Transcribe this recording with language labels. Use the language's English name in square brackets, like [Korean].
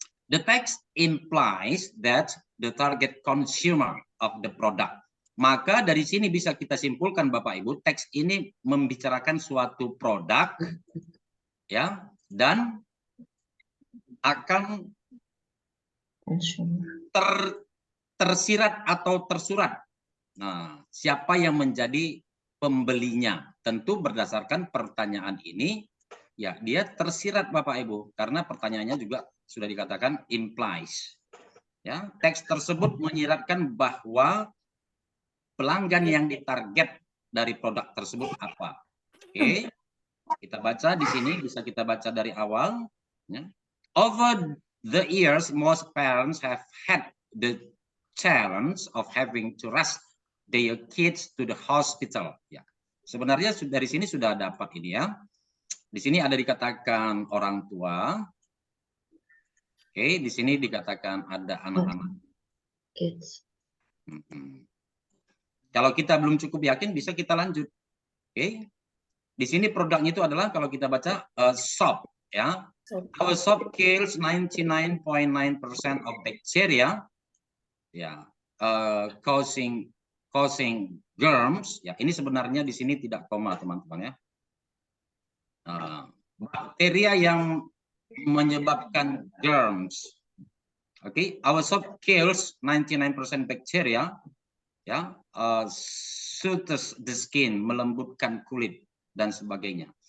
[English] The text implies that the target consumer of the product. [Indonesian] Maka dari sini bisa kita simpulkan Bapak Ibu, teks ini membicarakan suatu produk ya dan akan tersirat atau tersurat. Nah, siapa yang menjadi pembelinya? Tentu berdasarkan pertanyaan ini ya dia tersirat Bapak Ibu karena pertanyaannya juga sudah dikatakan implies. Ya, teks tersebut menyiratkan bahwa pelanggan yang ditarget dari produk tersebut apa. Oke. Kita baca di sini, bisa kita baca dari awal ya. [English] Over the years most parents have had the challenge of having to rush their kids to the hospital ya. [Indonesian] Sebenarnya dari sini sudah dapat ini ya. Di sini ada dikatakan orang tua. Oke, di sini dikatakan ada anak-anak. [English] Kids. [Indonesian] Kalau kita belum cukup yakin, bisa kita lanjut. Oke. Di sini produknya itu adalah kalau kita baca soap, ya. [English] Our soap kills 99.9% of bacteria, ya, causing germs. [Indonesian] Ya, ini sebenarnya di sini tidak koma, teman-teman ya. Bakteria yang menyebabkan germs. [English] Oke, our soap kills 99% bacteria. [Indonesian] Ya, [English] soothes the skin, [Indonesian] melembutkan kulit dan sebagainya.